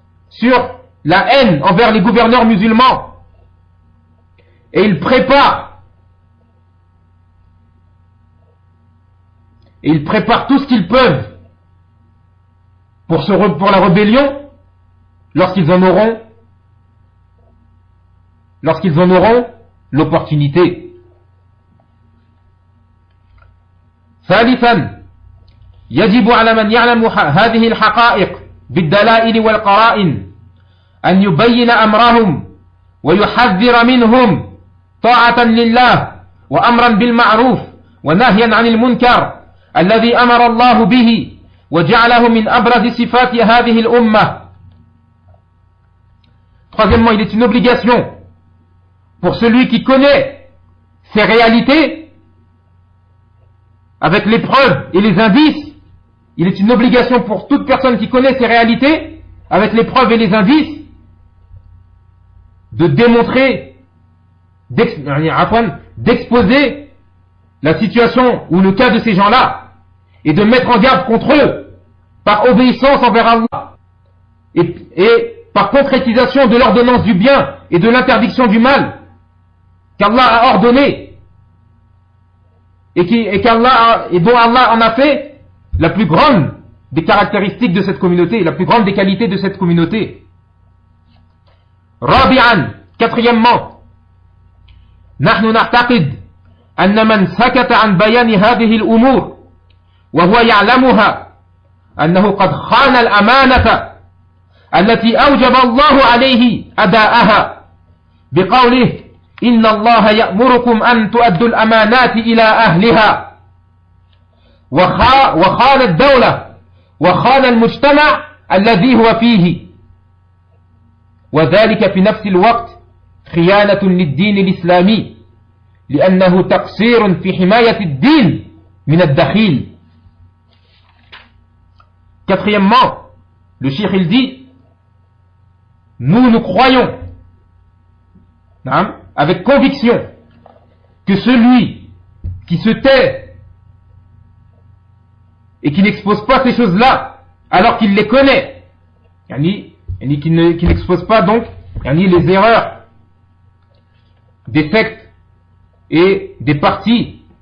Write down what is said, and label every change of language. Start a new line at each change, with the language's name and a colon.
French: sur la haine envers les gouverneurs musulmans, et ils préparent tout ce qu'ils peuvent pour la rébellion, lorsqu'ils en auront l'opportunité. Thalithan,
Arabic: يجب على من يعلم هذه الحقائق بالدلائل والقرائن أن يبين أمرهم ويحذر منهم طاعة لله وأمرا بالمعروف ونهيا عن المنكر الذي أمر الله به وجعله من أبرز صفات هذه الأمة.
French: Troisièmement, il est une obligation pour celui qui connaît ces réalités avec les preuves et les indices. Il est une obligation pour toute personne qui connaît ces réalités avec les preuves et les indices de démontrer, d'exposer la situation ou le cas de ces gens-là et de mettre en garde contre eux par obéissance envers Allah et par concrétisation de l'ordonnance du bien et de l'interdiction du mal qu'Allah a ordonné et dont Allah en a fait la plus grande des caractéristiques de cette communauté, la plus grande des qualités de cette communauté.
Arabic: Rabi'an,
French: quatrièmement,
Arabic: نحن نعتقد أن من سكت عن بيان هذه الأمور وهو يعلمها أنه قد خان الأمانة التي أوجب الله عليه أداءها بقوله إن الله يأمركم أن تؤدوا الأمانات إلى أهلها وخان الدولة وخان المجتمع الذي هو فيه وذلك في نفس الوقت خيانة للدين الإسلامي لأنه تقصير في حماية الدين من الدخيل.
French: Quatrièmement, le cheikh il dit, nous croyons, avec conviction, que celui qui se tait et qui n'expose pas ces choses-là, alors qu'il les connaît, qui n'expose pas donc, les erreurs des sectes et des partis.